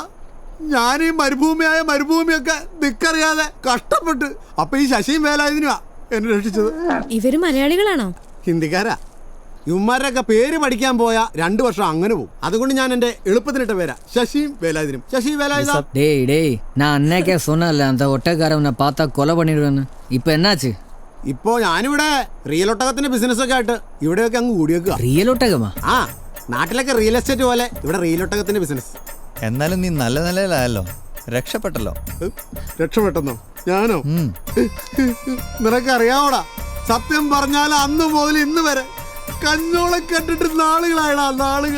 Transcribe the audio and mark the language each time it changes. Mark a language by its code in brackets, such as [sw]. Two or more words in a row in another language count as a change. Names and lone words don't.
[ml] ഞാൻ ഈ മരുഭൂമിയൊക്കെ ദിക്കറിയാതെ കഷ്ടപ്പെട്ട് അപ്പൊ ഈ ശശിയും വേലായുധനുമാ എന്നെ രക്ഷിച്ചത്. ഇവര് മലയാളികളാണോ? ഹിന്ദിക്കാരാ. ഇവന്മാരൊക്കെ പേര് പഠിക്കാൻ പോയാ 2 വർഷം അങ്ങനെ പോകും. അതുകൊണ്ട് ഞാൻ എന്റെ എളുപ്പത്തിനിട്ട പേരാ ശശിയും വേലായുധനും. ശശി വേലായുധ. [ta] டேய் நான் அன்னைக்கே சொன்னல அந்த ஒட்டக்காரனை பார்த்தா கொலை பண்ணிடுவேன்னு. இப்போ என்னாச்சு? [ml] ഇപ്പോ ഞാനിവിടെ റിയൽ ഒട്ടകത്തിന്റെ ബിസിനസ് ഒക്കെ ആയിട്ട് ഇവിടെയൊക്കെ അങ്ങ് കൂടിയേക്കുക. റിയൽ ഒട്ടകമാ? ആ, നാട്ടിലൊക്കെ റിയൽ എസ്റ്റേറ്റ് പോലെ ഇവിടെ റിയൽ ഒട്ടകത്തിന്റെ ബിസിനസ്. എന്നാലും നീ നല്ല നിലയിലായല്ലോ, രക്ഷപ്പെട്ടല്ലോ. രക്ഷപ്പെട്ടെന്നോ? ഞാനോ? നിനക്കറിയാവോടാ, സത്യം പറഞ്ഞാൽ അന്ന് മുതൽ ഇന്ന് വരെ കഞ്ഞോളം കണ്ടിട്ട് നാളുകളായടാ, നാളുകൾ.